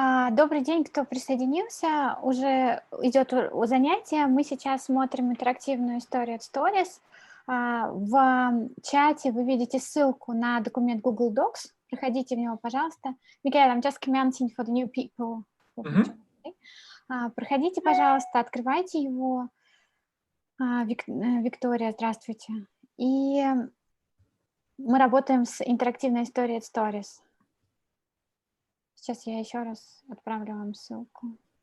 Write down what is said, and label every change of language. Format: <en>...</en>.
<ru>Добрый день, кто присоединился. Уже идет занятие. Мы сейчас смотрим интерактивную историю от Stories. В чате вы видите ссылку на документ Google Docs. Проходите в него, пожалуйста.</ru> <en>Miguel, I'm just commenting for the new people.</en> <ru>Проходите, пожалуйста, открывайте его. Виктория, здравствуйте. И мы работаем с интерактивной историей от Stories. Сейчас я еще раз отправлю вам ссылку.</ru>